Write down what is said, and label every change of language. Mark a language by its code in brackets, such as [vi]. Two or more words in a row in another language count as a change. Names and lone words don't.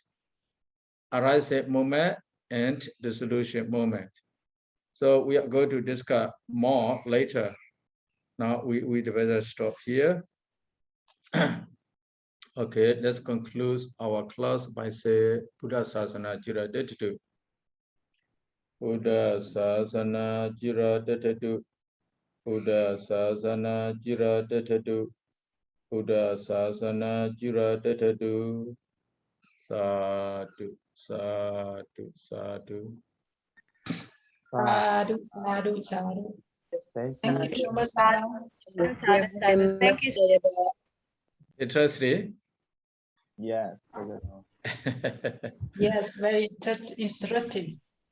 [en] Arising moment and dissolution moment. So we are going to discuss more later. Now we better stop here. Okay, let's conclude our class by saying [pi] Buddha Sasana Jira Detatu. Buddha Sasana Jira Detatu. Buddha Sasana Jira Detatu. Buddha Sasana Jira Detatu. Sadhu. Sadhu, sadhu. Sadhu, sadhu, sadhu. [en] Thank you so much. Thank you. Interesting. Yes. Yes, very interesting.